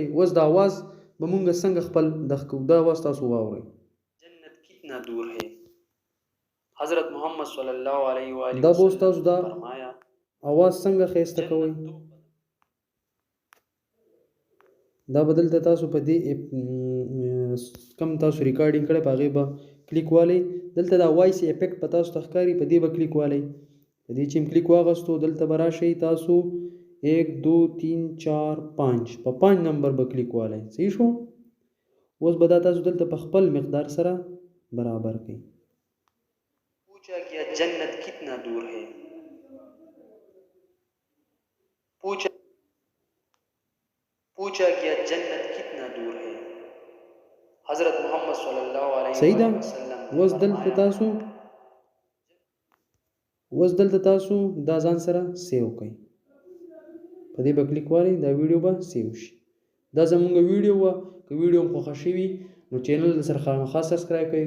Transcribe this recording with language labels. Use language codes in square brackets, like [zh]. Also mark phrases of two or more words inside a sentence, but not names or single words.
[ps] اوس دا آواز به مونږ څنګه خپل دغه کوو. دا آواز تاسو واورئ. [ur] جنت کتنا دور ہے [ps] حضرت محمد [ar] صلی الله علیه و آله [ps] دا به اوس تاسو دا آواز څنګه ښایسته کوئ. دا به دلته تاسو په دې کم تاسو ریکارډینګ کړی په هغې به کلیک والی. دلته دا وایس افیکټ په تاسو ته ښکاري. په دې به کلیک والی. په دې چې کلیک واغستو دلته به راشئ تاسو 1 2 3 4 5 په 5 نمبر به کلیک والی. صحیح شو. اوس به دا تاسو دلته په خپل مقدار سره برابر کړئ. [ur] پوچھا گیا جنت کتنا دور ہے. پوچھا گیا جنت کتنا دور ہے حضرت محمد [ar] صلی الله علیه وسلم. [ps] صحیح ده. اوس دلته تاسو دا ځان سره سیو کړئ. په دې به کلیک والی. دا ویډیو به سیو شي. دا زموږ ویډیو وه. که ویډیو هم خوښه شوي نو چینل سره خامخا سبسکرایب کړئ.